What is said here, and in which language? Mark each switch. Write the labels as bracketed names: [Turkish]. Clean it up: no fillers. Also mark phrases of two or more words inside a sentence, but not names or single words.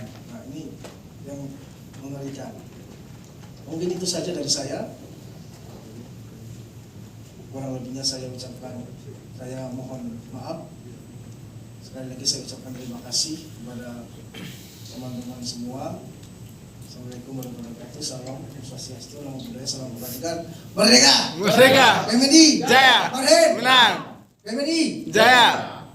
[Indonesian] Nah, ini yang mengerikan. Mungkin itu saja dari saya. Kurang lebihnya saya ucapkan, saya mohon maaf. Sekali lagi saya ucapkan terima kasih kepada teman-teman semua. [Arabic] السلام عليكم ورحمة الله وبركاته. [Indonesian] Salam Swastiastu, Namo Buddhaya, salam kebajikan. Merdeka! Merdeka! PMNI! Jaya! Merdeka! Menang! PMNI! Jaya!